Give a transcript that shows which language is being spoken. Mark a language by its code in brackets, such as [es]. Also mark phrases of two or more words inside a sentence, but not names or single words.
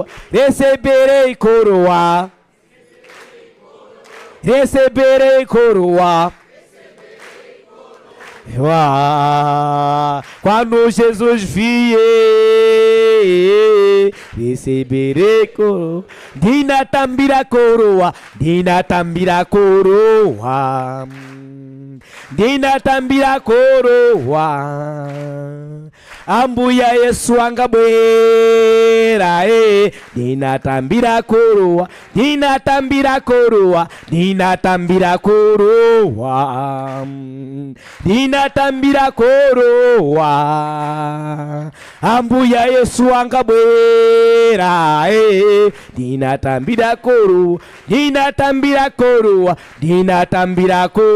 [pt] Receberei coroa. Receberei coroa. Quando Jesus vier, receberei coroa. [ny] Dina tambira coroa. Dina tambira coroa. Dina tambira coroa. ambuya Yesu angabwera, ninatambira koroa, ninatambira koroa, ninatambira koroa, ninatambira koroa, ambuya Yesu angabwera, ninatambira koroa, ninatambira koroa, ninatambira